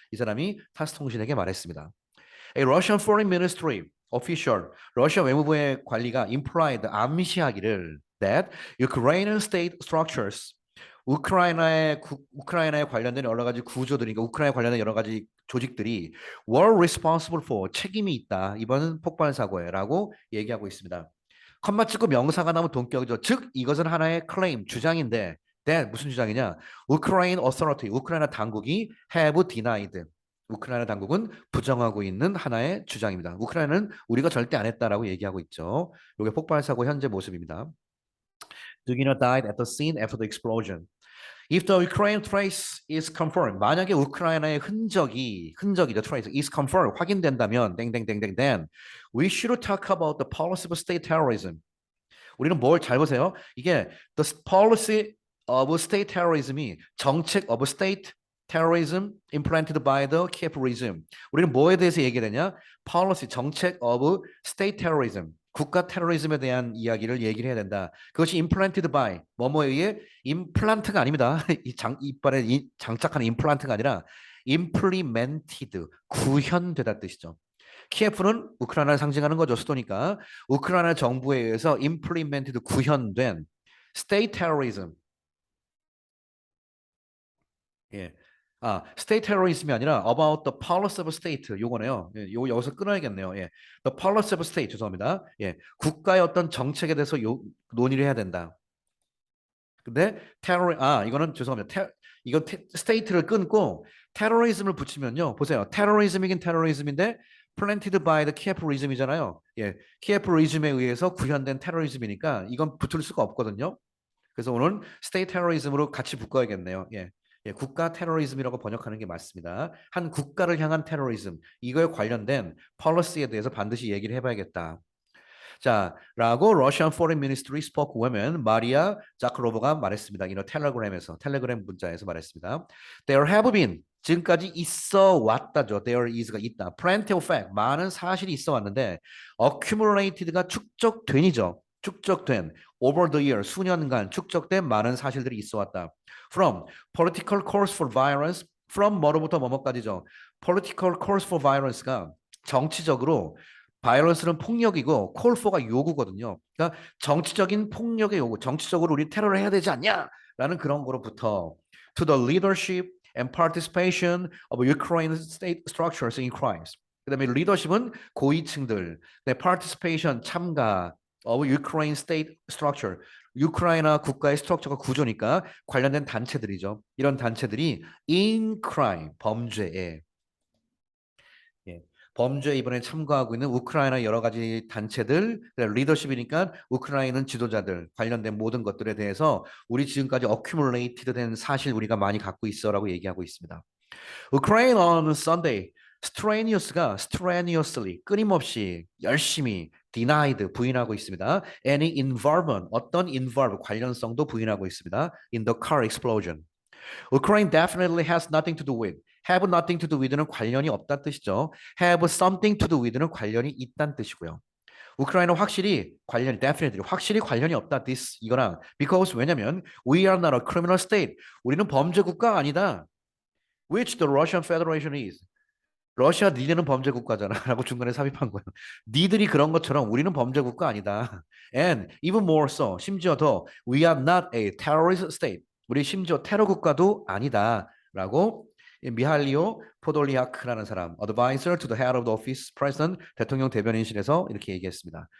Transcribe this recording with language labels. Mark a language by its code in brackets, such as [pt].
[ko] 이 사람이 타스 통신에게 말했습니다. [en] A Russian Foreign Ministry official, [ko] 러시아 외무부의 관리가 implied, 암시하기를 [en] that Ukrainian state structures, [ko] 우크라이나에 관련된 여러 가지 구조들이, 그러니까 우크라이나에 관련된 여러 가지 조직들이 [en] were responsible for, [ko] 책임이 있다. 이번 폭발 사고에라고 얘기하고 있습니다. 컴마 찍고 명사가 나오면 동격이죠. 즉 이것은 하나의 클레임, 주장인데 that 무슨 주장이냐? [en] Ukraine authority, [ko] 우크라이나 당국이 [en] have denied. [ko] 우크라이나 당국은 부정하고 있는 하나의 주장입니다. 우크라이나는 우리가 절대 안 했다라고 얘기하고 있죠. 이게 폭발 사고 현재 모습입니다. [en] Dugina died at the scene after the explosion. If the Ukraine trace is confirmed, [ko] 만약에 우크라이나의 흔적이죠, [en] trace is confirmed, [ko] 확인된다면, [en] 땡땡땡땡, then we should talk about the policy of state terrorism. [ko] 우리는 뭘 잘 보세요. 이게 [en] the policy of state terrorism이 정책 of state terrorism implanted by the Kiev regime. [ko] 우리는 뭐에 대해서 얘기되냐? [en] policy, 정책 of state terrorism. [ko] 국가 테러리즘에 대한 얘기를 해야 된다. 그것이 [en] implanted by, [ko] 뭐뭐에 의해, 임플란트가 아닙니다. 이빨에 장착하는 임플란트가 아니라 implemented, 구현되다 뜻이죠. 키예프는 우크라이나를 상징하는 거죠. 수도니까. 우크라이나 정부에 의해서 implemented, 구현된 [en] state terrorism. [ko] 예. [en] state terrorism이 [ko] 아니라 [en] about the policy of state, [ko] 요거네요. 예, 여기서 끊어야겠네요. 예. [en] The policy of state, [ko] 죄송합니다. 예. 국가의 어떤 정책에 대해서 논의를 해야 된다. 근데 이거는 죄송합니다. 이거 state를 끊고 terrorism을 붙이면요. 보세요. [en] terrorism이긴 terrorism인데 planted by the Kiev regime 이잖아요. [ko] 예. Kiev regime에 의해서 구현된 테러리즘이니까 이건 붙을 수가 없거든요. 그래서 오늘 [en] state terrorism [ko] 으로 같이 묶어야겠네요. 예. 예, 국가 테러리즘이라고 번역하는 게 맞습니다. 한 국가를 향한 테러리즘, 이거에 관련된 policy에 대해서 반드시 얘기를 해봐야겠다. 자, 라고 러시안 포린 미니스트리 스포크우먼 마리아 자크로버가 말했습니다. 이너 텔레그램 문자에서 말했습니다. [en] There have been, [ko] 지금까지 있어 왔다죠. [en] There is [ko] 가 있다. [en] Plenty of fact, [ko] 많은 사실이 있어 왔는데 accumulated가 축적된 [en] over the year, [ko] 수년간 축적된 많은 사실들이 있어 왔다. [en] From political course for violence, from [ko] 뭐로부터 뭐뭐까지죠. [en] political course for violence [ko] 가 정치적으로, 바이올런스는 폭력이고 [en] call for [ko] 가 요구거든요. 그러니까 정치적인 폭력의 요구, 정치적으로 우리 테러를 해야 되지 않냐라는 그런 거로부터 [en] to the leadership and participation of Ukraine state structures in crimes. [ko] 그다음에 리더십은 고위층들. 네, participation 참가. [en] of Ukraine state structure. [ko] 우크라이나 국가의 스트럭처가 구조니까 관련된 단체들이죠. 이런 단체들이 in crime 범죄에 예, 범죄에 이번에 참가하고 있는 우크라이나 여러 가지 단체들, 리더십이니까 우크라이나 지도자들 관련된 모든 것들에 대해서 우리 지금까지 accumulated 된 사실 우리가 많이 갖고 있어라고 얘기하고 있습니다. [en] Ukraine on Sunday, strenuously [ko] 끊임없이 열심히 [en] denied [ko] 부인하고 있습니다. [en] Any involvement [ko] 어떤 involve 관련성도 부인하고 있습니다. [en] In the car explosion. Ukraine definitely has nothing to do with. Have nothing to do with는 [ko] 관련이 없다는 뜻이죠. [en] Have something to do with는 [ko] 관련이 있다는 뜻이고요. 우크라이나 확실히 definitely 확실히 관련이 없다. [en] This [ko] 이거랑 [en] because [ko] 왜냐면 [en] we are not a criminal state. [ko] 우리는 범죄 국가가 아니다. [en] Which the Russian Federation is. [ko] 러시아 니네는 범죄 국가잖아 라고 중간에 삽입한 거예요. 니들이 그런 것처럼 우리는 범죄 국가 아니다. [en] And even more so, [ko] 심지어 더 [en] we are not a terrorist state. [ko] 우리 심지어 테러 국가도 아니다 라고 미할리오 포돌리아크라는 사람, [en] advisor to the head of the office president, [ko] 대통령 대변인실에서 이렇게 얘기했습니다.